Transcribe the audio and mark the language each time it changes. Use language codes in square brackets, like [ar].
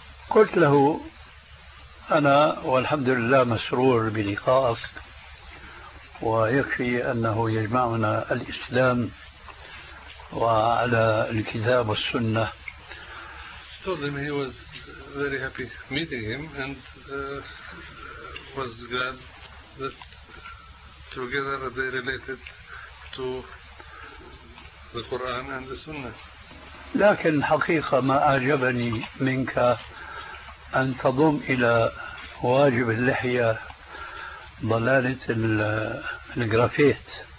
[ar] قلت له أنا والحمد لله مسرور بلقائك ويكفي أنه يجمعنا الإسلام وعلى الكتاب والسنة. [en] Told him he was very happy meeting him and was glad that together they related to the Quran and the Sunnah. [ar] لكن حقيقة ما أعجبني منك أن تضم إلى واجب اللحية ضلالة الجرافيت.